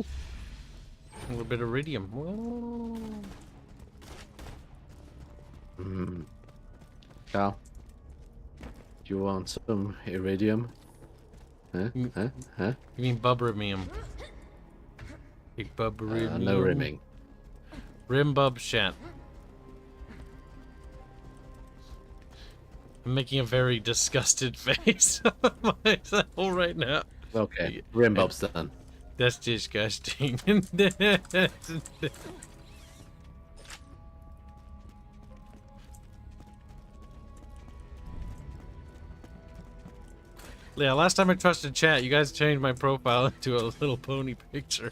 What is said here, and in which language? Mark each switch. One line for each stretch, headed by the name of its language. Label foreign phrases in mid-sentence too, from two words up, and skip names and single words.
English: A little bit of iridium. Kyle, do you want some iridium? Huh? Huh? Huh? You mean bubrimium? Big bubrimium. No rimming. Rim bub shat. I'm making a very disgusted face of myself right now. Okay, rim bob's done. That's disgusting. Yeah, last time I trusted chat, you guys changed my profile into a little pony picture.